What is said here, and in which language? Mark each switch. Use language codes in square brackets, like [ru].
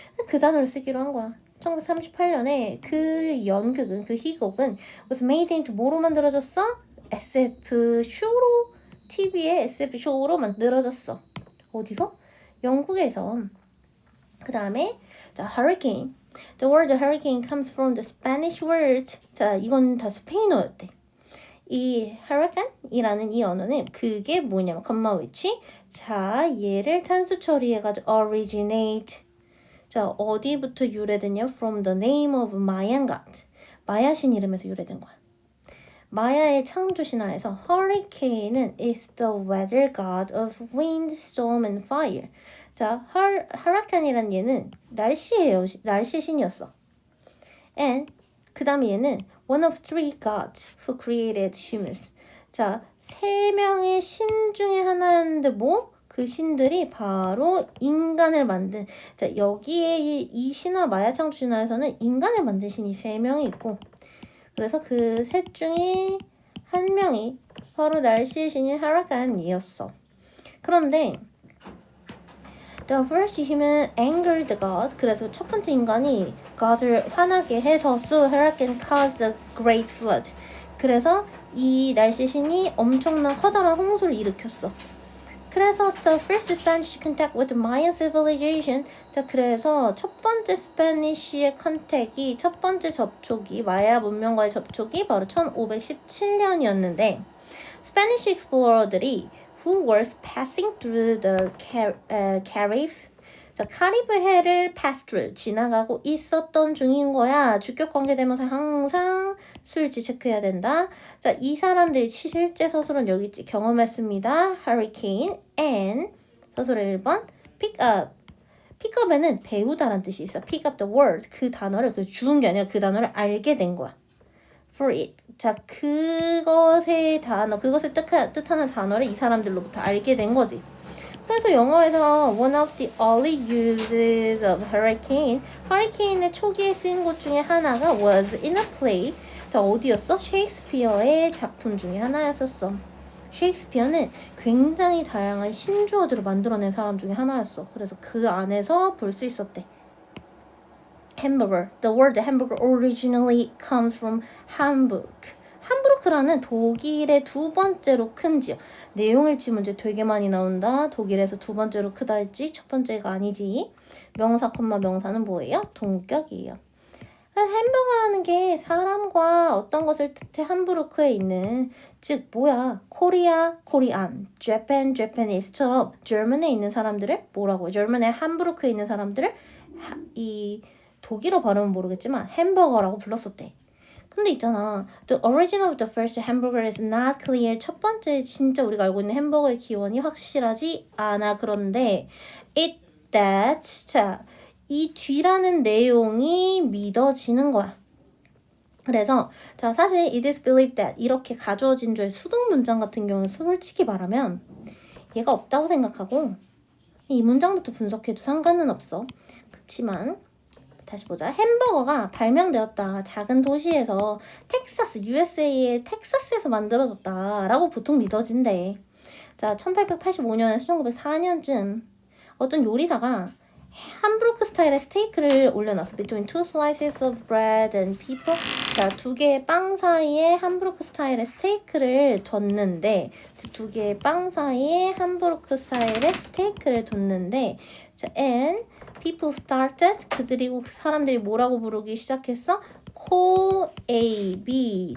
[ko] 그 단어를 쓰기로 한 거야. 1938년에 그 연극은 그 희곡은 [en] was made into [ko] 뭐로 만들어졌어? SF 쇼로 TV의 SF 쇼로 만들어졌어. 어디서? 영국에서. 그 다음에 자, hurricane. [en] The word hurricane comes from the Spanish word. [ko] 자, 이건 다 스페인어였대. 이 hurricane이라는 이 언어는 그게 뭐냐면 컴마 위치. 자, 얘를 탄수 처리해가지고 originate. 자, 어디부터 유래됐냐? [en] From the name of Mayan god. [ko] 마야 신 이름에서 유래된 거야. 마야의 창조 신화에서 [en] hurricane은 is the weather god of wind, storm, and fire. [ko] 자, hurricane이란 얘는 날씨예요. 날씨의 신이었어. [en] And [ko] 그 다음에 얘는 [en] one of three gods who created humans. [ko] 자, 세 명의 신 중에 하나였는데 뭐? 그 신들이 바로 인간을 만든. 자, 여기에 이 신화 마야 창조 신화에서는 인간을 만든 신이 세 명이 있고, 그래서 그 셋 중에 한 명이 바로 날씨의 신인 hurricane이었어. 그런데 [en] the first human angered the god. [ko] 그래서 첫 번째 인간이 god을 화나게 해서 [en] so hurricane caused a great flood. [ko] 그래서 이 날씨 신이 엄청난 커다란 홍수를 일으켰어. [en] 그래서 the first Spanish contact with the Mayan civilization. [ko] 자, 그래서 첫 번째 스페니쉬의 컨택이, 첫 번째 접촉이, 마야 문명과의 접촉이 바로 1517년이었는데 Spanish explorer들이 [en] who were passing through the Caribbean. [ko] 자, 카리브 해를 pass through, 지나가고 있었던 중인 거야. 주격 관계 되면서 항상 수일치 체크해야 된다. 자, 이 사람들이 실제 서술은 여기 있지. 경험했습니다. [en] hurricane and [ko] 서술의 1번 [en] pick up. [ko] pick up에는 배우다라는 뜻이 있어. [en] pick up the word. [ko] 그 단어를 주운 게 아니라 그 단어를 알게 된 거야. [en] for it. [ko] 자, 그것의 단어, 그것을 뜻하는 단어를 이 사람들로부터 알게 된 거지. [en] 그래서 영어에서 one of the early uses of hurricane, [ko] hurricane의 초기에 쓰인 것 중에 하나가 [en] was in a play. [ko] 자, 어디였어? 셰익스피어의 작품 중에 하나였었어. 셰익스피어는 굉장히 다양한 신조어들을 만들어낸 사람 중에 하나였어. 그래서 그 안에서 볼 수 있었대. [en] hamburger. The word hamburger originally comes from Hamburg. [ko] 함부르크라는 독일의 두 번째로 큰 지역. 내용을 치 문제 되게 많이 나온다. 독일에서 두 번째로 크다 했지. 첫 번째가 아니지. 명사, 명사는 뭐예요? 동격이에요. 햄버거라는 게 사람과 어떤 것을 뜻해 함부르크에 있는, 즉 뭐야, 코리아, 코리안, 재팬, 재패니스처럼 German에 있는 사람들을 뭐라고 해? German의 함부르크에 있는 사람들을 이 독일어 발음은 모르겠지만 햄버거라고 불렀었대. 근데 있잖아, [en] the origin of the first hamburger is not clear. [ko] 첫 번째 진짜 우리가 알고 있는 햄버거의 기원이 확실하지 않아. 그런데 it that, 자, 이 뒤라는 내용이 믿어지는 거야. 그래서 자, 사실 [en] it is believed that [ko] 이렇게 가주어진 주의 수동 문장 같은 경우는 솔직히 말하면 얘가 없다고 생각하고 이 문장부터 분석해도 상관은 없어. 그치만 다시 보자. 햄버거가 발명되었다. 작은 도시에서 텍사스, USA의 텍사스에서 만들어졌다 라고 보통 믿어진대. 자, 1885년에서 1904년쯤 어떤 요리사가 함부르크 스타일의 스테이크를 올려놨어. [en] Between two slices of bread and people. [ko] 자, 두 개의 빵 사이에 함부르크 스타일의 스테이크를 뒀는데, 두 개의 빵 사이에 함부르크 스타일의 스테이크를 뒀는데, 자, [en] and people started, [ko] 사람들이 뭐라고 부르기 시작했어? [en] call A, B.